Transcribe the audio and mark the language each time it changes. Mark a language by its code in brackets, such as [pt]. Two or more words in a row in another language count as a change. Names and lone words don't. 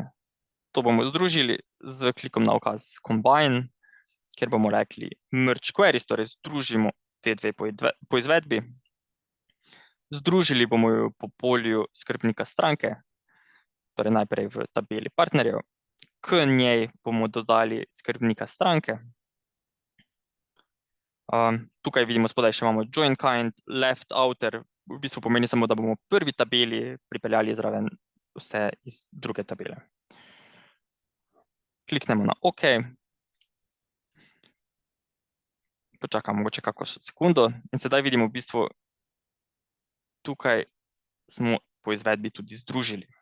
[sl] To bomo združili z klikom na ukaz Combine, kjer bomo rekli [en] Merge Queries, [sl] torej združimo te dve poizvedbi. Združili bomo jo po polju skrbnika stranke, torej najprej v tabeli partnerjev. k njej bomo dodali skrbnika stranke. Tukaj vidimo spodaj še imamo [en] join kind, left outer, [sl] v bistvu pomeni samo, da bomo prvi tabeli pripeljali zraven vse iz druge tabele. Kliknemo na OK. Počakamo mogoče kako sekundo in sedaj vidimo v bistvu, tukaj smo po izvedbi tudi združili.